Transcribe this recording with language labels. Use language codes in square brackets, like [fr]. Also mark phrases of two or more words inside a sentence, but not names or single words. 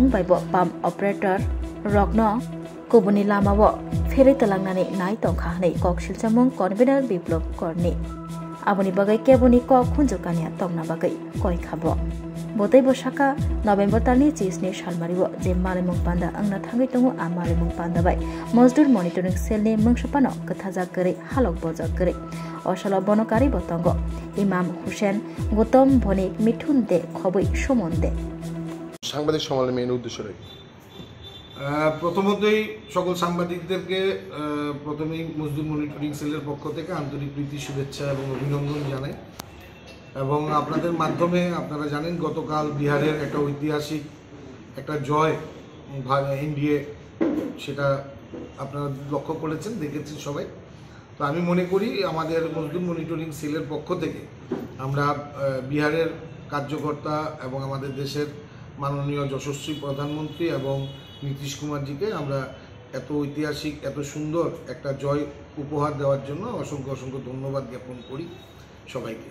[trp] बायबो [en] pump operator [trp] रग्न कोबुनि लामाबो फेरै तलांनानै नाय तंखा हनै ककसिलचामुं कनभेनर बिप्लब करनि आबुनि बागै केबुनि कक खुन्जुकानिया तंना बागै कय खाबो बतैबो साका नभेम्बर तालनि चेसनि सालमारिबो जे मालेमुं पान्दा आंना थाङै दङो आ मालेमुं पान्दा बाय मजदुर मनिटरिं सेलनि मंगसापानो कथाजा गरै हालक बजा गरै असल बनकारी बतंग इमाम हुसैन गौतम भनिक मिठुन दे खबै समन दे [bn] সাংবাদিক সম্মেলনের মেন উদ্দেশ্য রয়েছে প্রথমতই সকল সাংবাদিকদেরকে প্রথমেই মজদুর মনিটরিং সেলের পক্ষ থেকে আন্তরিক প্রীতি শুভেচ্ছা এবং অভিনন্দন জানাই এবং আপনাদের মাধ্যমে আপনারা জানেন গতকাল বিহারের একটা ঐতিহাসিক একটা জয় NDA সেটা আপনারা লক্ষ্য করেছেন দেখেছেন সবাই তো আমি মনে করি আমাদের মজদুর মনিটরিং সেলের পক্ষ থেকে আমরা বিহারের কার্যকর্তা এবং আমাদের দেশের মাননীয় যশস্বী প্রধানমন্ত্রী এবং নীতিশ কুমারজিকে আমরা এত ঐতিহাসিক এত সুন্দর একটা জয় উপহার দেওয়ার জন্য অসংখ্য অসংখ্য ধন্যবাদ জ্ঞাপন করি সবাইকে।